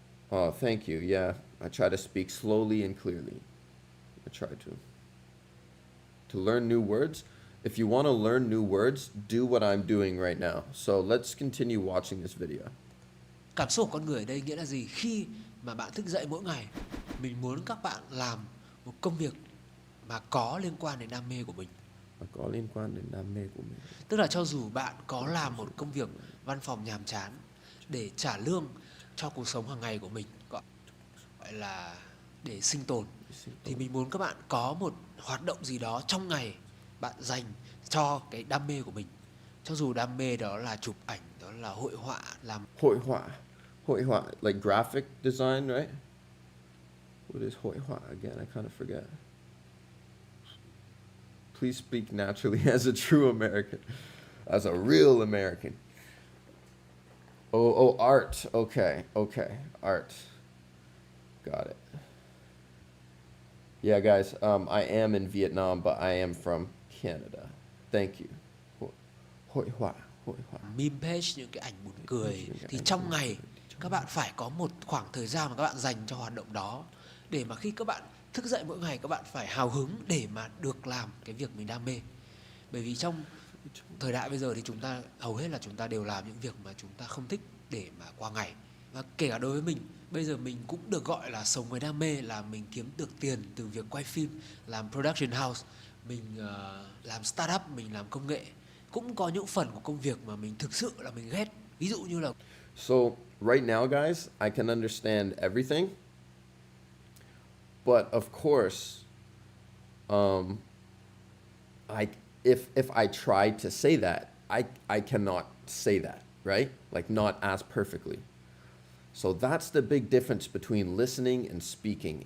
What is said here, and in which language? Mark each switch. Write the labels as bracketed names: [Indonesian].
[English] Oh, thank you. Yeah, I try to speak slowly and clearly. I try to. To learn new words, if you want to learn new words, do what I'm doing right now. So let's continue watching this video. [Vietnamese] Cảm xúc của con người ở đây nghĩa là gì? Khi mà bạn thức dậy mỗi ngày, mình muốn các bạn làm một công việc mà có liên quan đến đam mê của mình. Có liên quan đến đam mê của mình. Tức là cho dù bạn có làm một công việc văn phòng nhàm chán để trả lương cho cuộc sống hàng ngày của mình, gọi là để sinh tồn, thì mình muốn các bạn có một hoạt động gì đó trong ngày bạn dành cho cái đam mê của mình. Cho dù đam mê đó là chụp ảnh, đó là hội họa, làm Hội họa, [English] like graphic design, right? What is [Vietnamese] hội họa [English] again? I kind of forget. Please speak naturally as a true American, as a real American. Oh, art. Okay, art. Got it. Yeah, guys, I am in Vietnam, but I am from Canada. Thank you. [Vietnamese] Hội họa. meme page, những cái ảnh buồn cười. Thì trong ngày các bạn phải có một khoảng thời gian mà các bạn dành cho hoạt động đó, để mà khi các bạn thức dậy mỗi ngày, các bạn phải hào hứng để mà được làm cái việc mình đam mê. Bởi vì trong thời đại bây giờ thì chúng ta hầu hết là chúng ta đều làm những việc mà chúng ta không thích để mà qua ngày. Và kể cả đối với mình, bây giờ mình cũng được gọi là sống với đam mê, là mình kiếm được tiền từ việc quay phim, làm production house, mình làm startup, mình làm công nghệ. Cũng có những phần của công việc mà mình thực sự là mình ghét. Ví dụ như là [English] So right now, guys, I can understand everything. But of course, if I try to say that, I cannot say that, right? Like, not as perfectly. So that's the big difference between listening and speaking.